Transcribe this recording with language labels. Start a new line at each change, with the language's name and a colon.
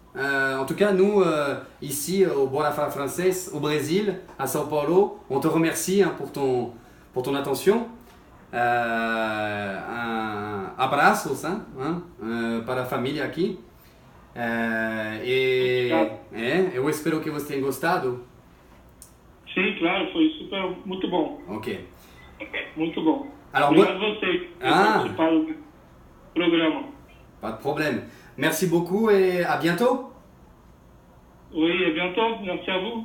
French: En tout cas, nous, ici, au Bora Fala Francês, au Brésil, à São Paulo, on te remercie pour ton attention.
Portuguese: Abraços, para a família aqui. Eu espero que você tenha gostado. Sim, claro, foi muito bom. Ok. Muito bom.
French: Alors,
Portuguese: obrigado a você por participar do programa.
French: Pas de problème. Merci beaucoup et à bientôt. Oui, à bientôt. Merci à vous.